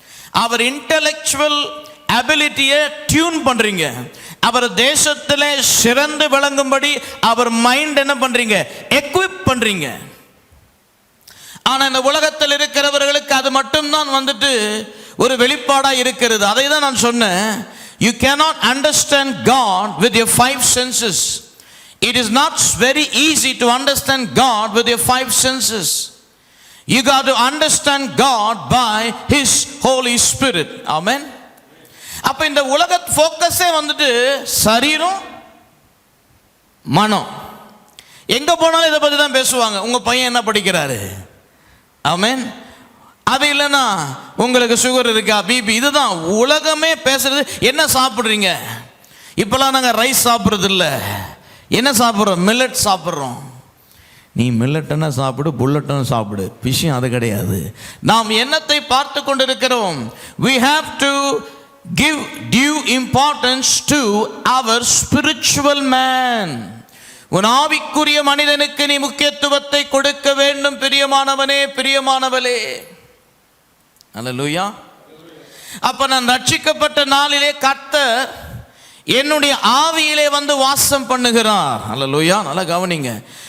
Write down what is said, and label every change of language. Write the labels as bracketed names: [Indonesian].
[Tamil] அவர் intellectual அபிலிட்டியை tune பண்ணுறீங்க. அவர் தேசத்தில் சிறந்து விளங்கும்படி அவர் மைண்ட் என்ன பண்ணுறீங்க? எக்விப் பண்ணுறீங்க. ஆனால் இந்த உலகத்தில் இருக்கிறவர்களுக்கு அது மட்டும்தான் ஒரு வெளிப்பாடாக இருக்கிறது. அதை தான் நான் சொன்னேன். [English] You cannot understand God with your 5 senses. It is not very easy to understand God with your 5 senses. You got to understand God by His Holy Spirit. Amen. [Tamil] அப்ப இந்த உலக ஃபோக்கஸே சரீரம், மனம். எங்க போனாலும் இதை பற்றி தான் பேசுவாங்க. உங்க பையன் என்ன படிக்கிறாரு? ஆமென். அது இல்லைன்னா உங்களுக்கு சுகர் இருக்கா, பிபி. இதுதான் உலகமே பேசுறது. என்ன சாப்பிட்றீங்க? இப்பெல்லாம் நாங்கள் ரைஸ் சாப்பிட்றது இல்லை. என்ன சாப்பிட்றோம்? மில்லட் சாப்பிட்றோம். நீ மில்லட்டுன்னா சாப்பிடு, புல்லட்டுன்னு சாப்பிடு. விஷயம் அது கிடையாது. நாம் என்னத்தை பார்த்து கொண்டிருக்கிறோம்? [English] We have to give due importance to our spiritual man. [Tamil] உன் ஆவிக்குரிய மனிதனுக்கு நீ முக்கியத்துவத்தை கொடுக்க வேண்டும். பிரியமானவனே, பிரியமானவளே. அல்லேலூயா. அப்ப நான் ரட்சிக்கப்பட்ட நாளிலே கர்த்தர் என்னுடைய ஆவியிலே வாசம் பண்ணுகிறார். அல்லேலூயா. நல்லா கவனிங்க.